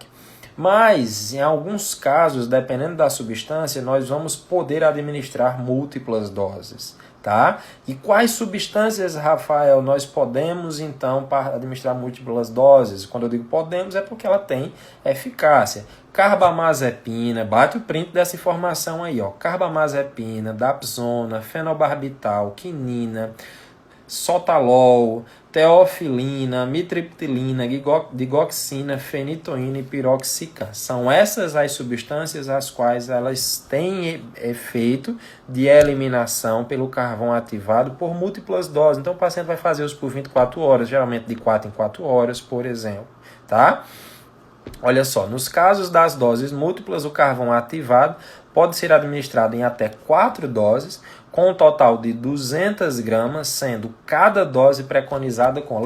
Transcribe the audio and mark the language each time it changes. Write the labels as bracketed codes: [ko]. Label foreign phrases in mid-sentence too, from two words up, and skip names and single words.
[pt] Mas, em alguns casos, dependendo da substância, nós vamos poder administrar múltiplas doses, tá? E quais substâncias, Rafael, nós podemos, então, administrar múltiplas doses? Quando eu digo podemos, é porque ela tem eficácia. Carbamazepina, bate o print dessa informação aí, ó. Carbamazepina, dapsona, fenobarbital, quinina, sotalol, teofilina, mitriptilina, digoxina, fenitoína e piroxicam. São essas as substâncias as quais elas têm efeito de eliminação pelo carvão ativado por múltiplas doses. Então o paciente vai fazer isso por 24 horas, geralmente de 4 em 4 horas, por exemplo, tá? Olha só, nos casos das doses múltiplas, o carvão ativado pode ser administrado em até 4 doses, com um total de 200 gramas, sendo cada dose preconizada com...